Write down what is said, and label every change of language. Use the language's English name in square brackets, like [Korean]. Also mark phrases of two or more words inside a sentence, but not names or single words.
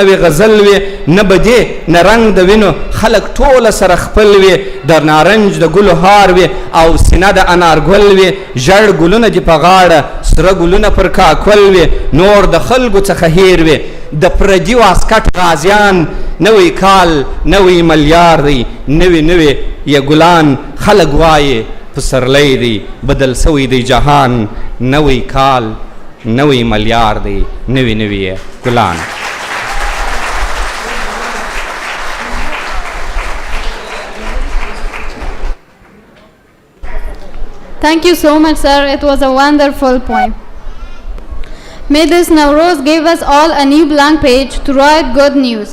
[Pashto] وي غزل وي نه بدې نه رنګ د وینو خلک ټوله سره خپل وي د نارنج د ګلو هار وي او سینه د انارګل وي ژړ ګلونه دې په غاړه سره ګلونه پر کاکول وي نور د خلکو څخه هیر وي د پردي واسکټ غازیان نوی کال نوی ملیار دی نوي نوي یې ګلان خلک وایي پسرلی دی بدل سوی دی جهان نوی کال نوی ملیار دی نوي نوي یې ګلان [English] Thank you so much, sir. It was a wonderful poem. May this NOWRUZ give us all a new blank page to write good news.